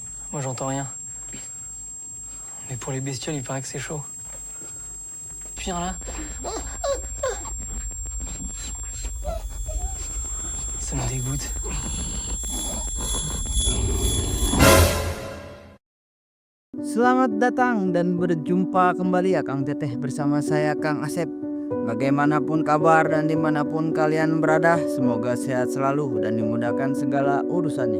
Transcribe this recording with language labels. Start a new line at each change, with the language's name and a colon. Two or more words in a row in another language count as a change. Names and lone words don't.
French: Moi, j'entends rien. Mais pour les bestioles, il paraît que c'est chaud. Viens là. Ça me dégoûte.
Indonesian: Selamat datang dan berjumpa kembali ya Kang Teteh bersama saya Kang Asep. Bagaimanapun kabar dan dimanapun kalian berada, semoga sehat selalu dan dimudahkan segala urusannya.